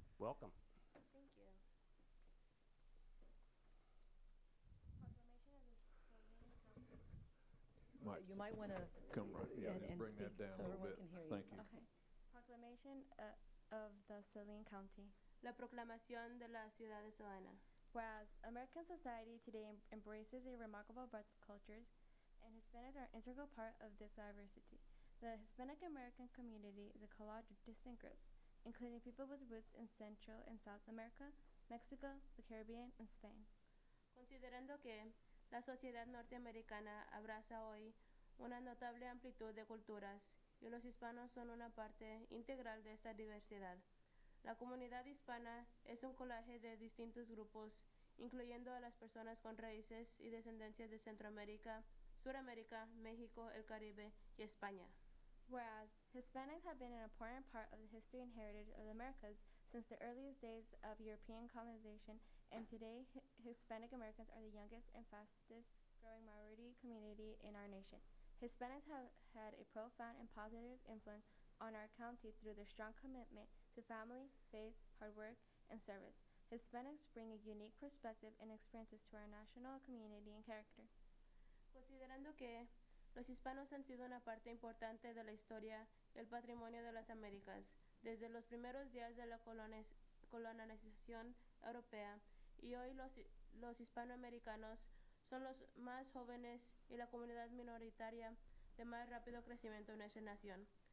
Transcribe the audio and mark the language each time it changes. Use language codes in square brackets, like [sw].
[en] Welcome. Thank you. Proclamation of the Saline You might want to come right, yeah, just bring that speak down so a little everyone bit. can hear you. Thank you. Okay. Proclamation of the Saline County. [es] La proclamación de la ciudad de Savannah. [en] Whereas American society today embraces a remarkable breadth of cultures, and Hispanics are an integral part of this diversity. The Hispanic American community is a collage of distinct groups, including people with roots in Central and South America, Mexico, the Caribbean, and Spain. [es] Considerando que la sociedad norteamericana abraza hoy una notable amplitud de culturas y los hispanos son una parte integral de esta diversidad. La comunidad hispana es un colaje de distintos grupos, incluyendo a las personas con raíces y descendencias de Centroamérica, Suramérica, México, el Caribe y España. [en] Whereas Hispanics have been an important part of the history and heritage of the Americas since the earliest days of European colonization, and today Hispanic Americans are the youngest and fastest growing minority community in our nation. Hispanics have had a profound and positive influence on our county through their strong commitment to family, faith, hard work, and service. Hispanics bring a unique perspective and experiences to our national community and character. [es] Considerando que los hispanos han sido una parte importante de la historia y el patrimonio de las Américas desde los primeros días de la colonización europea, y hoy los hispanoamericanos son los más jóvenes y la comunidad minoritaria de más rápido crecimiento en nuestra nación.